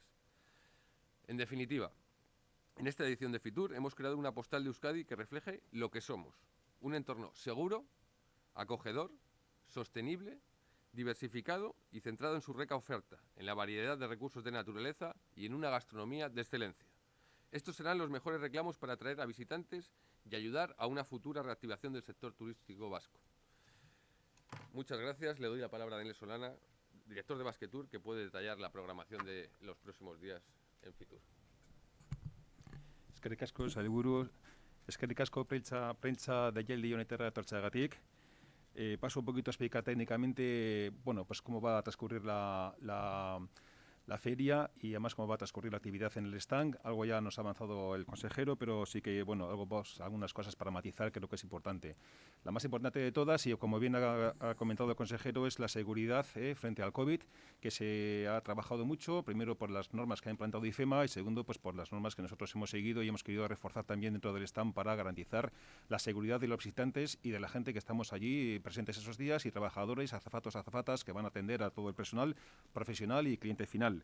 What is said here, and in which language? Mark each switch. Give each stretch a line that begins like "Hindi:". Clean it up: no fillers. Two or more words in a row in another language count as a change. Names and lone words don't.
Spanish: En definitiva, en esta edición de Fitur hemos creado una postal de Euskadi que refleje lo que somos: un entorno seguro, acogedor, sostenible, diversificado y centrado en su rica oferta, en la variedad de recursos de naturaleza y en una gastronomía de excelencia. Estos serán los mejores reclamos para atraer a visitantes y ayudar a una futura reactivación del sector turístico vasco. Muchas gracias. Le doy la palabra a Daniel Solana, director de Basquetour, que puede detallar la programación de los próximos días en Fitur.
Basque: Eskerrik asko, sailburu. Eskerrik asko prentsa deialdi honetara etortzeagatik.
Spanish: Paso un poquito a explicar técnicamente, bueno, pues cómo va a transcurrir la feria y además cómo va a transcurrir la actividad en el stand. Algo ya nos ha avanzado el consejero, pero sí que, bueno, algunas cosas para matizar, creo que es importante. La más importante de todas, y como bien ha comentado el consejero, es la seguridad frente al COVID, que se ha trabajado mucho, primero por las normas que ha implantado IFEMA y segundo, pues por las normas que nosotros hemos seguido y hemos querido reforzar también dentro del stand para garantizar la seguridad de los visitantes y de la gente que estamos allí presentes esos días, y trabajadores, azafatos, azafatas que van a atender a todo el personal profesional y cliente final.